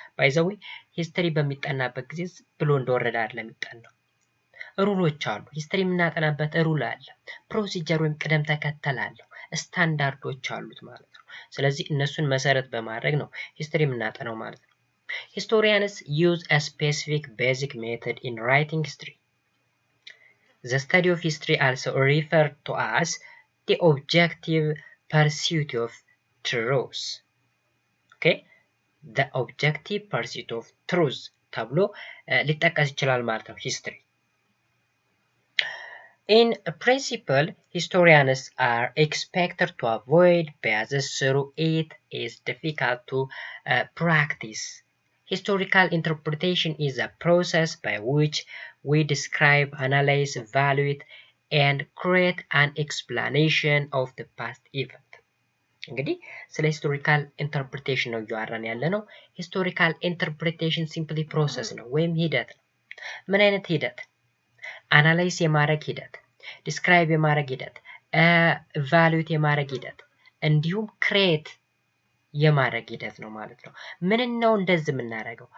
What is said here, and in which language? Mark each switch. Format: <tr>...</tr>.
<en>By the way,</en> <am>history በሚጠናበት ጊዜ ብሎ እንደወረደ አይደለም የሚጠናው። ሩሎች አሉ። ሂስትሪ የምናጠናበት ሩል አለ። ፕሮሲጀር ወይም ቅደም ተከተል አለው። ስታንዳርዶች አሉት ማለት ነው። ስለዚህ እነሱን መሰረት በማድረግ ነው ሂስትሪ የምናጠናው ማለት ነው።</am> <en>Historians use a specific basic method in writing history. The study of history also referred to as the objective pursuit of truth. Okay? The objective pursuit of truth</en> <am>ተብሎ ሊጠቀስ ይችላል ማለት ነው</am> <en>history. In principle, historians are expected to avoid biases through it is difficult to practice. Historical interpretation is a process by which we describe, analyze, evaluate, and create an explanation of the past event.</en> <am>እንግዲህ ስለ ሂስቶሪካል ኢንተርፕሪቴሽን ነው እያወራን ያለ ነው። ሂስቶሪካል ኢንተርፕሪቴሽን ሲምፕሊ ፕሮሰስ ነው ወይም ሂደት ነው። ምን አይነት ሂደት? አናላይዝ የማድረግ ሂደት፣ ዲስክራይብ የማድረግ ሂደት፣ ቫሉዌት የማድረግ ሂደት እንዲሁም ክሬት የማድረግ ሂደት ነው ማለት ነው። ምን ነው እንደዚህ የምናደርገው?</am>